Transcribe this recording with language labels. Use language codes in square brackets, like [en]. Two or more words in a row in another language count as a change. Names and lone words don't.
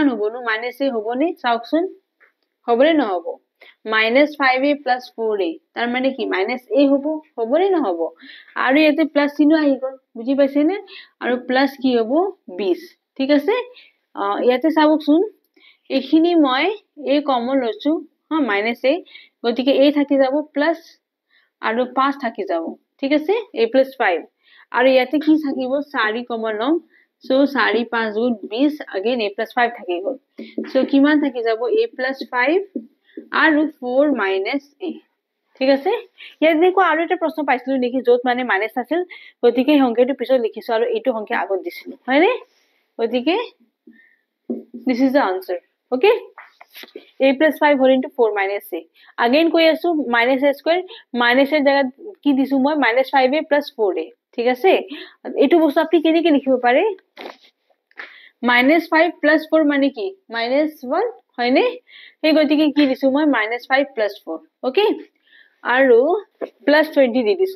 [as] হ'বনো -a হ'বনে চাওকচোন হ'বনে নহব -5a + 4a তাৰ মানে কি -a হ'বনে নহব আৰু ইয়াতে প্লাস চিন আহি গল বুজি পাইছে নে আৰু প্লাস কি হ'ব 20 ঠিক আছে ইয়াতে চাওকচোন এইখিনি মই a কমন লৈছো হা -a গতিকে a থাকি যাব প্লাস আৰু 5 থাকি যাব ঠিক আছে a + 5 আৰু ইয়াতে কি থাকিব 4 কমন লম সো 4 5 গুণ 20 again a + 5 থাকি গল সো কিমান থাকি যাব a + 5 আৰু 4 - a ঠিক আছে ইয়াত দেখো আৰু এটা প্ৰশ্ন পাইছিলো নেকি যত মানে মাইনাস আছিল গতিকে সংখ্যাটো পিছত লিখিছো আৰু এইটো সংখ্যা আগত দিছিলো হয়নে গতিকে [en] this is the answer okay [as] a + 5 [en] whole into [as] 4 - a again কৈ আছো -a² মাইনাস এর জায়গা কি দিছো মই -5a + 4a ঠিক আছে এইটো বস্তু আপনি কেনেকৈ লিখিব পাৰে -5 + 4 মানে কি -1 হয়নে এই গতিকে কি দিছো মই -5 + 4 ওকে আৰু +20 দি দিছো